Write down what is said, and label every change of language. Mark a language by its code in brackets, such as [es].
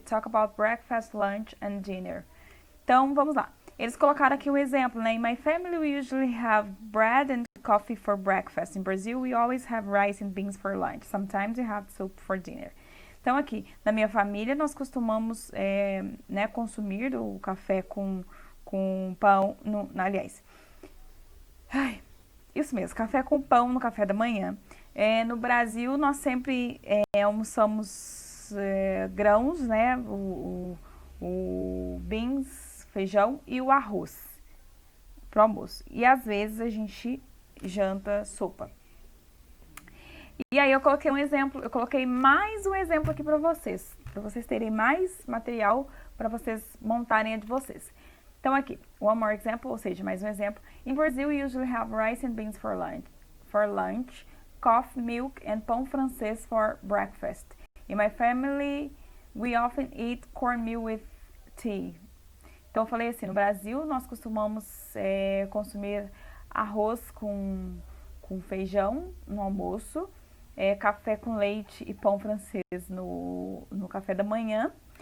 [en] Talk about breakfast, lunch and dinner. [pt] Então, vamos lá. Eles colocaram aqui um exemplo, né? [en] In my family, we usually have bread and coffee for breakfast. In Brazil, we always have rice and beans for lunch. Sometimes we have soup for dinner. [pt] Então, aqui, na minha família, nós costumamos né, consumir o café com pão, aliás, isso mesmo, café com pão no café da manhã. No Brasil, nós sempre almoçamos grãos, né? O beans, feijão e o arroz pro almoço. E às vezes a gente janta sopa. E aí eu coloquei um exemplo, eu coloquei mais um exemplo aqui para vocês terem mais material para vocês montarem a de vocês. Então aqui, [en] one more example, [pt] ou seja, mais um exemplo. [en] In Brazil, we usually have rice and beans for lunch, coffee, milk and pão francês for breakfast. In my family, we often eat cornmeal with tea. [pt] Então eu falei assim, no Brasil nós costumamos consumir arroz com feijão no almoço, café com leite e pão francês no café da manhã.